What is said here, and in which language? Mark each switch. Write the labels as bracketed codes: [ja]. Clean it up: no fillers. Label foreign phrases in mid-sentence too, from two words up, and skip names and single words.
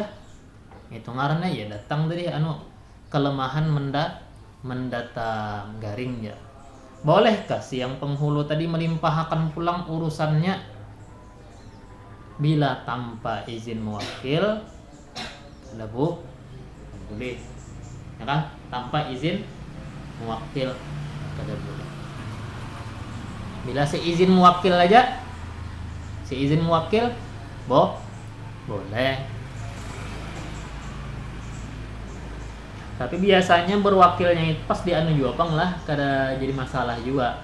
[bjn] Itu ngarannya ya datang tadi kelemahan mendatang garing ya. Bolehkah si yang penghulu tadi melimpahkan pulang urusannya bila tanpa izin mewakil? Ada bu, boleh, ya kan? Tanpa izin mewakil kada boleh. Bila seizin muwakil aja, seizin muwakil, boleh. Tapi biasanya berwakilnya itu pas di juga pang lah, kada jadi masalah juga.